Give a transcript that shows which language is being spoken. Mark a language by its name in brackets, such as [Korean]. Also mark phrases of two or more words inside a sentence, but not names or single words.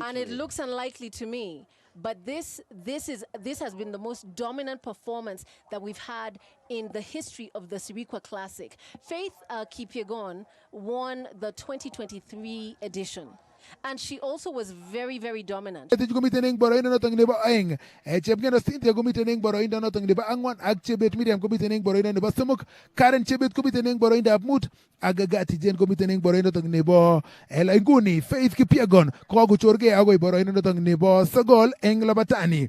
[English] and it looks unlikely to me, but this has been the most dominant performance that we've had in the history of the Sirikwa Classic. Faith Kipyegon won the 2023 edition. And she also was very, very dominant. [Kalenjin] Gumiteneng boroindo notong nebo aeng. Chepngeno Cynthia gumiteneng boroindo notong nebo angwan. Ag Chebet Miriam gumiteneng boroindo nebo somok. Karen Chebet gumiteneng boroindo abmut. Agagati Jen gumiteneng boroindo notong nebo inguni. Faith Kipyegon koguchorge agoy boroindo notong nebo sogol eng labatani.